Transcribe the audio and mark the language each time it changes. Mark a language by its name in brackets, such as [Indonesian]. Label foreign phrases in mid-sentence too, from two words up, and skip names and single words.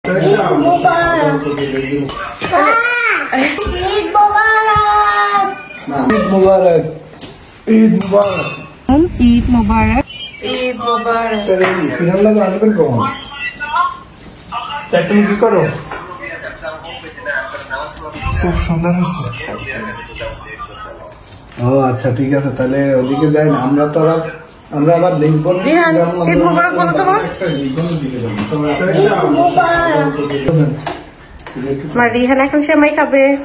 [Arabic] مبارك عيد مبارك عيد مبارك عيد مبارك. [Bangla] फिर আসবেন কখন? তুমি কি করো? খুব সুন্দর আছে। ও আচ্ছা ঠিক আছে, তাহলে ওদিকে যাই না আমরা তো আমরা আবার লিসবন ঈদ মুবারক বলো তোমার। আমার রিহান এখন সেমাই খাবে।